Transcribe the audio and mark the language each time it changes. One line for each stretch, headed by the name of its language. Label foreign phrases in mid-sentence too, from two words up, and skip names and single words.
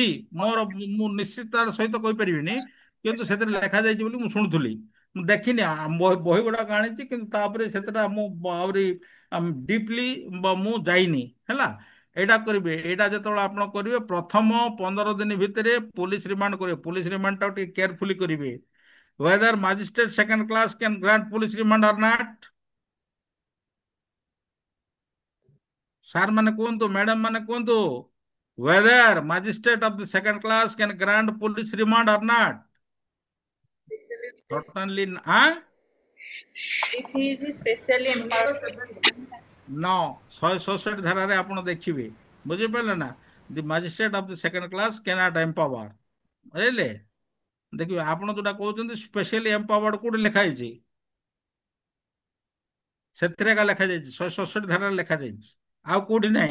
Odia: ମୋର ମୁଁ ନିଶ୍ଚିତତାର ସହିତ କହିପାରିବିନି, କିନ୍ତୁ ସେଥିରେ ଲେଖା ଯାଇଛି ବୋଲି ମୁଁ ଶୁଣୁଥିଲି। ମୁଁ ଦେଖିନି, ବହି ଗୁଡାକ ଆଣିଛି, କିନ୍ତୁ ତାପରେ ସେତେଟା ମୁଁ ଆହୁରି ଡିପଲି ମୁଁ ଯାଇନି। ହେଲା, ଏଇଟା କରିବେ। ଏଇଟା ଯେତେବେଳେ ଆପଣ କରିବେ, ପ୍ରଥମ 15 ଦିନ ଭିତରେ
English: police remand
Odia: କରିବେ।
English: police remand
Odia: ଟିକେ କେୟାରଫୁଲି କରିବେ।
English: whether magistrate second class can grant police remand or not?
Odia: ସାର୍ ମାନେ କୁହନ୍ତୁ, ମ୍ୟାଡାମ ମାନେ କୁହନ୍ତୁ,
English: whether magistrate of the second class can grant police remand or not? Certainly, If he is specially empowered.
Odia: no, 167 ଧାରାରେ ଆପଣ ଦେଖିବେ, ବୁଝିପାରିଲେ ନା?
English: the magistrate of the second class cannot empower, ବୁଝିଲେ?
Odia: ଦେଖିବେ ଆପଣ ଯୋଉଟା କହୁଛନ୍ତି
English: specially empowered
Odia: କୋଉଠି ଲେଖା ହେଇଛି? ସେଥିରେ ଏକା ଲେଖାଯାଇଛି, 167 ଧାରାରେ ଲେଖାଯାଇଛି, ଆଉ କୋଉଠି ନାହିଁ।